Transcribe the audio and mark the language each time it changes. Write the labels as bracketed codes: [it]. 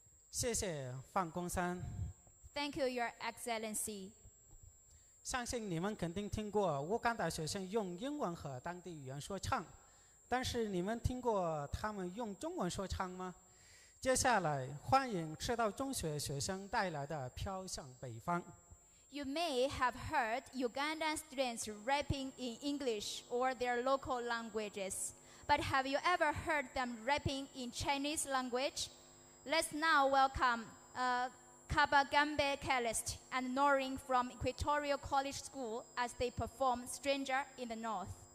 [zh] 谢谢范公三。 [en] Thank you, Your Excellency. [zh] 相信你们肯定听过乌干达学生用英文和当地语言说唱，但是你们听过他们用中文说唱吗？接下来欢迎赤道中学学生带来的《飘向北方》。 [en] You may have heard Ugandan students rapping in English or their local languages, but have you ever heard them rapping in Chinese language? Let's now welcome Kabagambe Calist and Norin from Equatorial College School as they perform Stranger in the North.